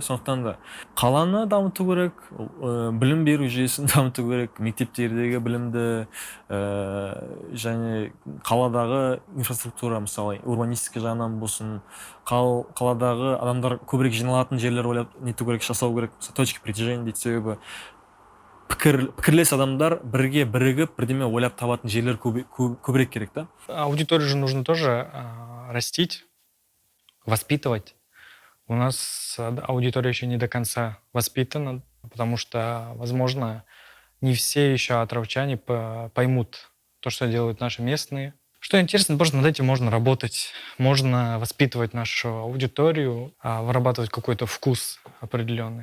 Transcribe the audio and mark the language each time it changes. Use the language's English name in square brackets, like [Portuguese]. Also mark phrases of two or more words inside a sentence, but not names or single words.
[Kazakh] Сондықтан да қаланы дамыту керек, білім беру жүйесін дамыту керек, мектептердегі білімді және қаладағы инфраструктура, мысалы урбанистика жағынан болсын, қаладағы адамдар көбірек жиналатын жерлер ойлап нету керек, жасау керек, [Russian] точки притяжения [Kazakh] дейді. Себебі пікірлес адамдар бірге бірігіп бірдеме ойлап табатын жерлер көбірек керек та. [Russian] Аудиторию же нужно тоже растить, воспитывать. У нас аудитория еще не до конца воспитана, потому что, возможно, не все еще атыраучане поймут то, что делают наши местные. Что интересно, просто над этим можно работать, можно воспитывать нашу аудиторию, вырабатывать какой-то вкус определенный.